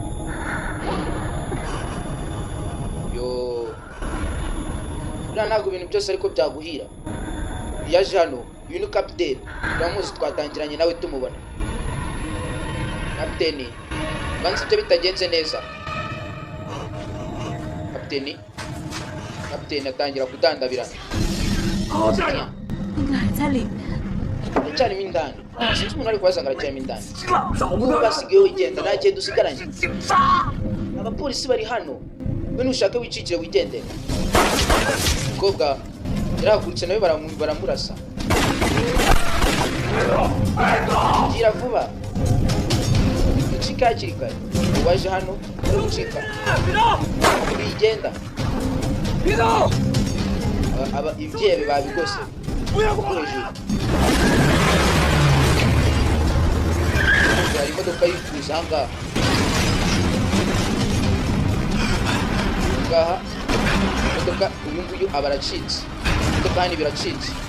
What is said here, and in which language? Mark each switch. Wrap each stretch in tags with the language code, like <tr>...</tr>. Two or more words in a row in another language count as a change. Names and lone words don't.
<rw>yo uriya ntabwo ibintu byose ariko byaguhira yaje hano uyu ni kapiteni turamuzi twatangiranye nawe tumubona kapiteni banze ibyo bitagenze neza kapiteni atangira kudandabirana</rw> <zh>应该还在里面。</zh> <rw>aracyarimo indani sinzi umuntu ari kubasanga aracyarimo indani ubu basigaye wigenda nta genda usigaranye abapolisi bari hano we nushaka wicikire wigendera umukobwa yarahagurutse nawe baramurasa gira vuba ucika hakiri kare waje hano uri gucika bigenda ibyebe babigose hejuru hari imodoka yifuza ahangaha imodoka uyu nguyu aba aracitse imodoka hano biracitse</rw>